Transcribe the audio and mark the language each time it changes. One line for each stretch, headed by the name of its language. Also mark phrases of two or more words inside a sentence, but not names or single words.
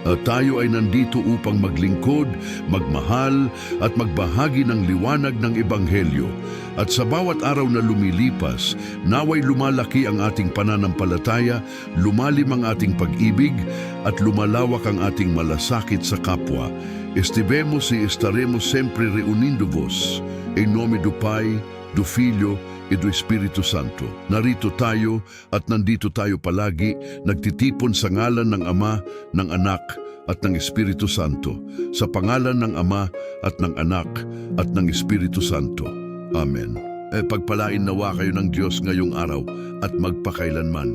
Filipino: Tayo ay nandito upang maglingkod, magmahal at magbahagi ng liwanag ng Ebanghelyo. At sa bawat araw na lumilipas, naway lumalaki ang ating pananampalataya, lumalim ang ating pag-ibig at lumalawak ang ating malasakit sa kapwa.
Portuguese: Estivemos y estaremos sempre reunindo vos. En nome do Pai, do Filho e do Espiritu Santo.
Filipino: Narito tayo at nandito tayo palagi, nagtitipon sa ngalan ng Ama, ng Anak at ng Espiritu Santo, sa pangalan ng Ama at ng Anak at ng Espiritu Santo. Amen. Pagpalain nawa kayo ng Diyos ngayong araw at magpakailanman.